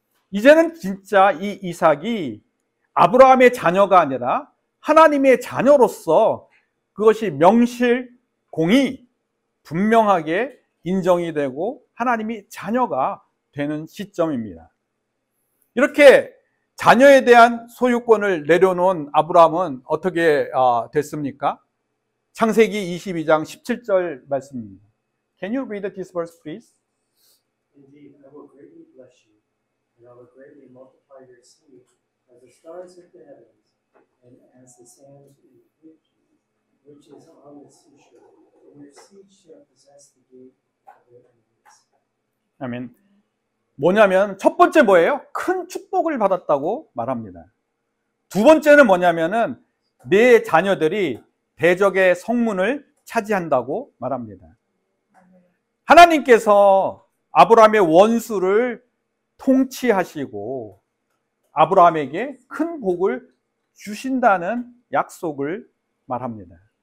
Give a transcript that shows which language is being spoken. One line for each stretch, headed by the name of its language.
Korean: 이제는 진짜 이 이삭이 아브라함의 자녀가 아니라 하나님의 자녀로서 그것이 명실공히 분명하게 인정이 되고 하나님이 자녀가 되는 시점입니다. 이렇게 자녀에 대한 소유권을 내려놓은 아브라함은 어떻게 됐습니까? 창세기 22장 17절 말씀입니다.
English: Can you read this verse, please? Indeed, I will greatly bless you, and I will greatly multiply your seed as the stars of the heavens, and as the sands which is on the seashore. And your seed shall possess the gate of their enemies.
Korean: 아멘. 뭐냐면 첫 번째 뭐예요? 큰 축복을 받았다고 말합니다. 두 번째는 뭐냐면은 내 자녀들이 대적의 성문을 차지한다고 말합니다. 하나님께서 아브라함의 원수를 통치하시고 아브라함에게 큰 복을 주신다는 약속을 말합니다.